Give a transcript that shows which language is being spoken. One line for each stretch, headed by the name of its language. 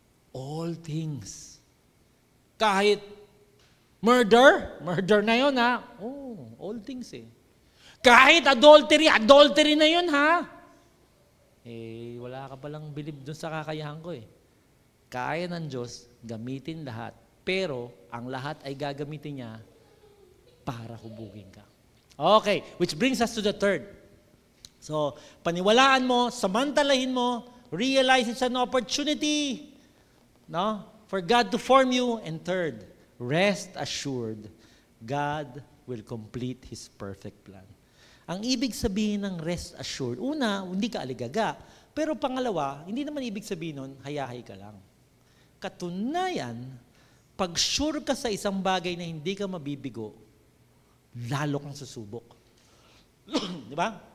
English: All things.
Filipino: Kahit murder na yun ha.
English: All things
Filipino: eh. Kahit adultery na yun ha. Wala ka palang believe dun sa kakayahan ko eh. Kaya ng Diyos, gamitin lahat. Pero, ang lahat ay gagamitin niya para hubugin ka.
English: Okay, which brings us to the third. So,
Filipino: paniwalaan mo, samantalahin mo,
English: realize it's an opportunity, no, for God to form you. And third, rest assured, God will complete His perfect plan.
Filipino: Ang ibig sabihin ng rest assured, una, hindi ka aligaga. Pero pangalawa, hindi naman ibig sabihin nun, hayahay ka lang. Katunayan, pag sure ka sa isang bagay na hindi ka mabibigo, lalo kang susubok. Di ba?